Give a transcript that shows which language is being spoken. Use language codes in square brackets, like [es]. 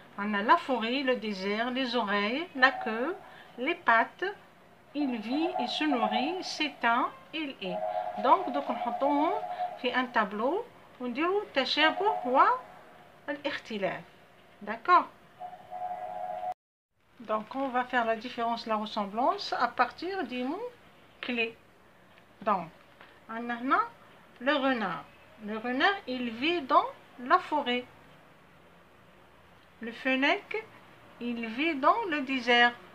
[fr] On a la forêt, le désert, les oreilles, la queue, les pattes. Il vit, il se nourrit, s'éteint, il est. [ar] Donc نحطوهم في [fr] un tableau [ar] ونديرو التشابه والاختلاف. [fr] D'accord? Donc on va faire la différence, la ressemblance à partir des mots clés. Donc on a là le renard. Le renard, il vit dans la forêt. Le fennec, il vit dans le désert.